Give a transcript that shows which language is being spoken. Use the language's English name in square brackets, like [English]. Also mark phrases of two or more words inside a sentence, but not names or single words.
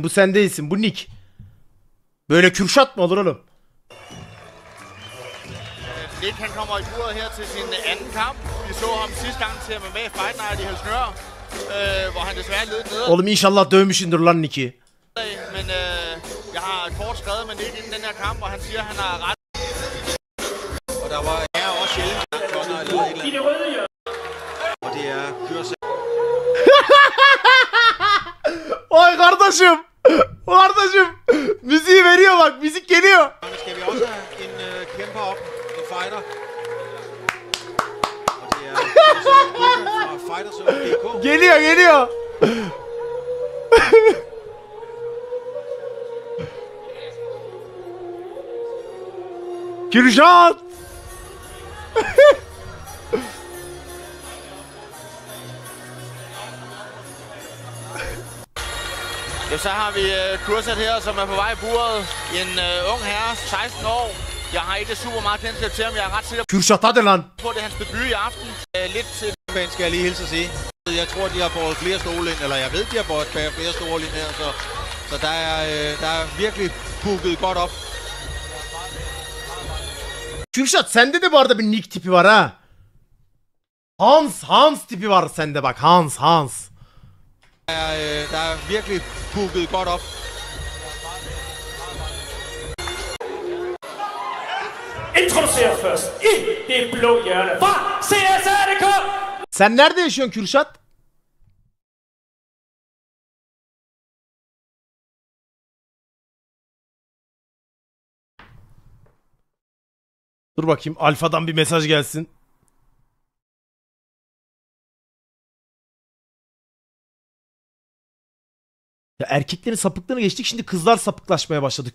[Turkish] Bu sen değilsin. Bu Nick. Böyle Kürşat mı olur oğlum? [Danish] Nick han kommer i buret her til sin anden kamp. Vi så ham sidste gang til at være med i Fight Night i Helsingør, hvor han desværre led ned. [Turkish] Oğlum inşallah dövmüşsündür lan Nick'i. [Danish] Men jeg har kort skrevet med Nick inden den her kamp, og han siger, at han har ret. Og der var her også sjældent konger eller et eller andet. Og det er Kürşat. [Turkish] Oy kardeşim. Kardeşim. Müziği veriyor bak. Müzik geliyor. [Danish] Skal vi også have en kæmper op, en fighter. Og det er Kürşat fra Fighterzone.dk. [Turkish] Geliyor geliyor. Kürşat. [Danish] Ja, så har vi Kürşat her, som er på vej i buret. En ung herre, 16 år. Jeg har ikke super meget kendskab til ham. Jeg er ret sikker [Turkish] Kürşat hadi lan. [Danish] på, at det er hans debut i aften. Lidt til banen skal jeg lige hilse at sige. Jeg tror, de har båret flere stole ind, eller jeg ved, de har båret flere stole ind her, så der er virkelig booket godt op. [Turkish] Kürşat sende de bu arada bir Nick tipi var ha. Hans tipi var sende bak. Hans. [Danish] Der er virkelig booket godt op. Introducerer først i det blå hjørne fra CSR.dk. [Turkish] Sen nerede yaşıyorsun Kürşat? Dur bakayım Alfa'dan bir mesaj gelsin. Ya erkeklerin sapıklığını geçtik, şimdi kızlar sapıklaşmaya başladı.